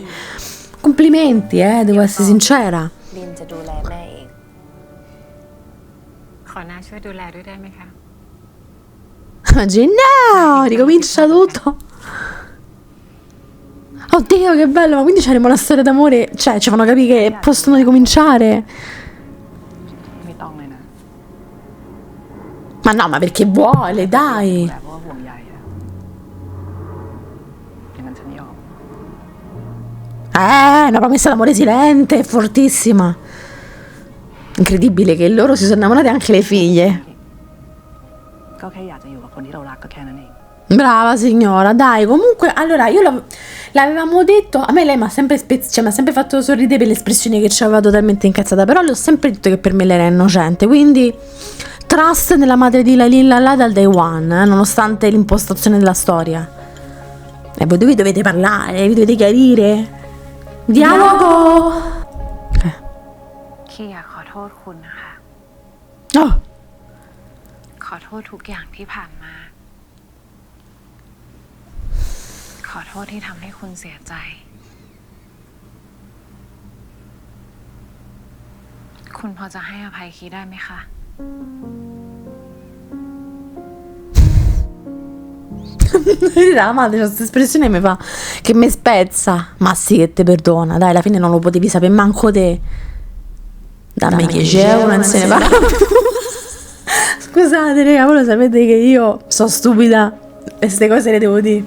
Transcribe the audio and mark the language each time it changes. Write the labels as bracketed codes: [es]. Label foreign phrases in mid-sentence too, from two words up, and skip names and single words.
[it] Complimenti, devo essere sincera. [th] ลินจะดูแลแม่เอง ขอน้าช่วยดูแลด้วยได้ไหมคะ [it] Oggi no, ricomincia tutto. Oddio, che bello, ma quindi c'eremo una storia d'amore, cioè ci fanno capire che possono ricominciare. [th] ไม่ต้องเลยนะ [it] Ma no, ma perché vuole, dai. [th] แต่เพราะว่าห่วงใยอะอย่างนั้นฉันยอม [it] Una promessa d'amore silente, fortissima. Incredibile che loro si sono innamorate anche le figlie. [th] ก็แค่อยากจะอยู่กับคนที่เรารักก็แค่นั้นเอง [it] Brava signora, dai, comunque, allora io l'avevamo detto, a me lei mi ha sempre, cioè, mi ha sempre fatto sorridere per l'espressione che c'aveva totalmente incazzata, però le ho sempre detto che per me lei era innocente, quindi trust nella madre di Lalilla dal [en] day one, [it] nonostante l'impostazione della storia. E voi dovete parlare, vi dovete chiarire. Dialogo! [th] คีอยากขอโทษคุณนะคะ [it] Oh, [th] ขอโทษทุกอย่างที่ผ่านมา ขอโทษที่ทำให้คุณเสียใจ คุณพอจะให้อภัยคีได้ไหมคะ [it] la madre, questa espressione mi fa che mi spezza. Ma sì che te perdona, dai, alla fine non lo potevi sapere manco te. Dammi 10 euro, non se ne va. Scusate, raga, voi lo sapete che io sono stupida e queste cose le devo dire.